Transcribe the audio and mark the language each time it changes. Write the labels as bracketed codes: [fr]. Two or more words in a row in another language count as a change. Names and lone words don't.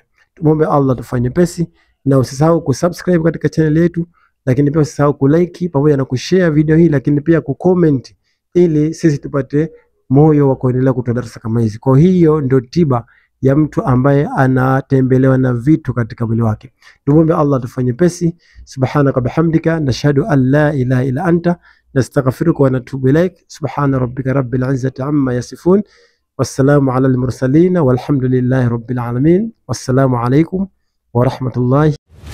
[sw] Tumombe Allah tufanye pesi, na usisahau kusubscribe katika channel yetu, lakini pia usisahau kulike pamoja na kushare video hii, lakini pia kucomment ili sisi tupate moyo wa kuendelea kutoa darasa kama hizi. Kwa hiyo ndio tiba ya mtu ambaye anatembelewa na vitu katika mwili wake. Tumombe Allah tufanye pesi. [ar] سبحانك بحمدك نشهد أن لا إله إلا أنت نستغفرك ونتوب إليك. سبحان ربك رب العزة عما يصفون وسلام على المرسلين والحمد لله رب العالمين. والسلام عليكم ورحمة الله